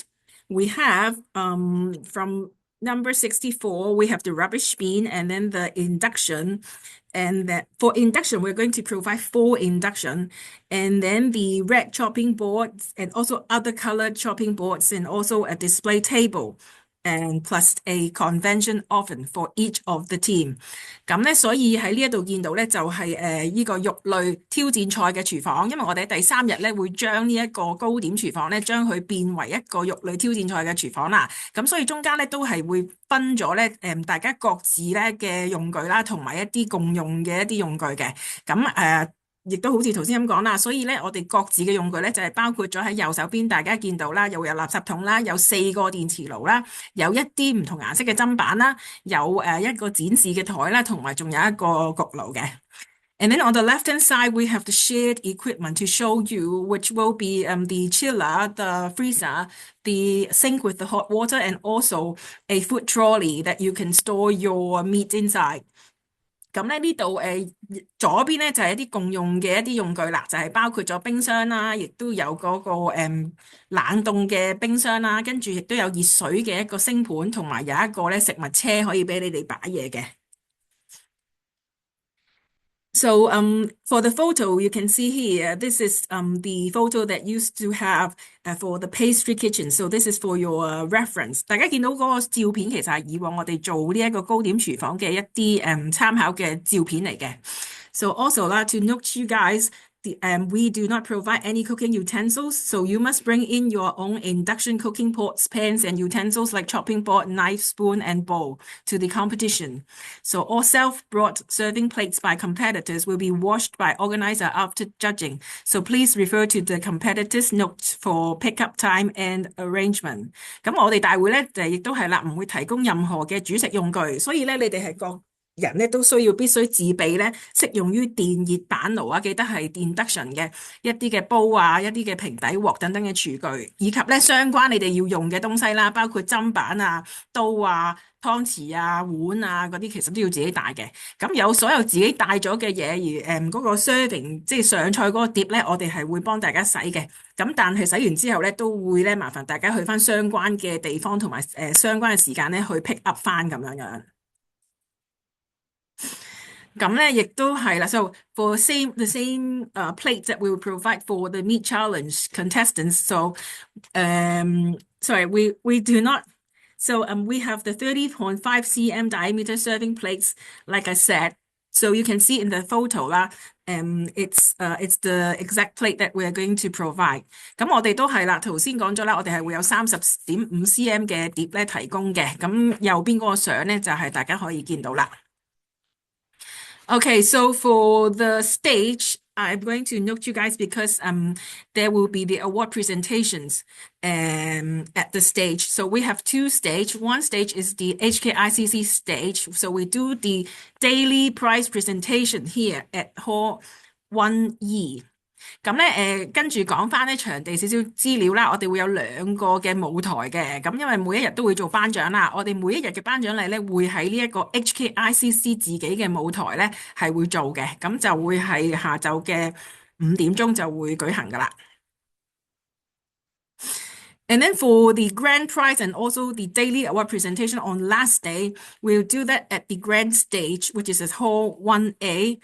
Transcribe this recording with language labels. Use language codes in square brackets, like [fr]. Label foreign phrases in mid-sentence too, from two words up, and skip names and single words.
[en] We have from number 64, we have the rubbish bin and then the induction. And that for induction, we're going to provide 4 induction, and then the red chopping boards and also other colored chopping boards and also a display table. And plus a convection oven for each of the team. [yue] 咁咧，所以喺呢一度見到咧，就係呢個肉類挑戰賽嘅廚房，因為我哋第3日咧會將呢一個糕點廚房咧，將佢變為一個肉類挑戰賽嘅廚房啦。咁所以中間咧都係會分咗咧大家各自咧嘅用具啦，同埋一啲共用嘅一啲用具嘅。咁亦都好似頭先咁講啦，所以咧我哋各自嘅用具咧就係包括咗喺右手邊，大家見到啦，又有垃圾桶啦，有4個電磁爐啦，有一啲唔同顏色嘅砧板啦，有一個展示嘅台啦，同埋仲有一個焗爐嘅。 [en] And then on the left-hand side, we have the shared equipment to show you, which will be the chiller, the freezer, the sink with the hot water, and also a food trolley that you can store your meat inside. [yue] 咁咧呢度左邊咧就係一啲共用嘅一啲用具啦，就係包括咗冰箱啦，亦都有嗰個冷凍嘅冰箱啦，跟住亦都有熱水嘅一個星盤，同埋有一個咧食物車可以俾你哋擺嘢嘅。 [en] So for the photo, you can see here, this is the photo that used to have for the pastry kitchen. [yue] So this is for your reference. 大家見到嗰個照片其實係以往我哋做呢一個糕點廚房嘅一啲參考嘅照片嚟嘅。 [en] So also to note you guys, we do not provide any cooking utensils, so you must bring in your own induction cooking pots, pans, and utensils like chopping board, knife, spoon, and bowl to the competition. [yue] So all self-brought serving plates by competitors will be washed by organizer after judging. So please refer to the competitors' notes for pickup time and arrangement. 咁我哋大會咧亦都係啦，唔會提供任何嘅煮食用具，所以咧你哋係人咧都必須自備咧適用於電熱板爐啊，記得係 induction 嘅一啲嘅煲啊、一啲嘅平底鑊等等嘅廚具，以及咧相關你哋要用嘅東西啦，包括砧板啊、刀啊、湯匙啊、碗啊嗰啲，其實都要自己帶嘅。咁有所有自己帶咗嘅嘢，而嗰個 serving 即係上菜嗰個碟咧，我哋係會幫大家洗嘅。咁但係洗完之後咧，都會咧麻煩大家去翻相關嘅地方同埋相關嘅時間咧去 [en] pick up [yue] 翻咁樣樣。咁咧亦都係啦。 [en] So for the same plate that we will provide for the meat challenge contestants. So sorry, we do not. So we have the 30.5 cm diameter serving plates, like I said. So you can see in the photo 啦，it's the exact plate that we are going to provide。 [yue] 咁我哋都係啦，頭先講咗啦，我哋係會有30.5 cm 嘅碟咧提供嘅。咁右邊嗰個相咧就係大家可以見到啦。 [en] Okay, so for the stage, I'm going to note you guys because there will be the award presentations at the stage. So we have two stages. One stage is the HKICC stage. So we do the daily prize presentation here at Hall 1E. [yue] 咁咧跟住講翻咧場地少少資料啦，我哋會有2個嘅舞台嘅，咁因為每一日都會做頒獎啦，我哋每一日嘅頒獎禮咧會喺呢一個 HKICC 自己嘅舞台咧係會做嘅，咁就會係下晝嘅5點鐘就會舉行噶啦。 [en] And then for the grand prize and also the daily award presentation on last day, we'll do that at the grand stage, which is at Hall 1A.